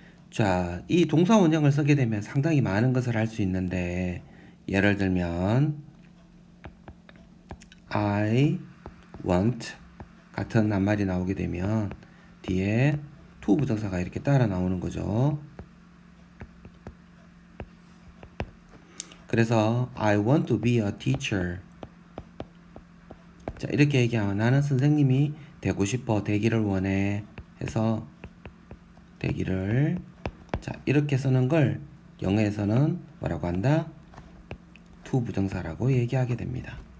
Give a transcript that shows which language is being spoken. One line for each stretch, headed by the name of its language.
Korean: 자, 이 동사 원형을 쓰게 되면 상당히 많은 것을 할 수 있는데 예를 들면
English: I want
Korean: 같은 낱말이 나오게 되면 뒤에 to 부정사가 이렇게 따라 나오는 거죠. 그래서
English: I want to be a teacher.
Korean: 자, 이렇게 얘기하면 나는 선생님이 되고 싶어, 되기를 원해 해서 되기를, 자, 이렇게 쓰는 걸 영어에서는 뭐라고 한다? to 부정사라고 얘기하게 됩니다.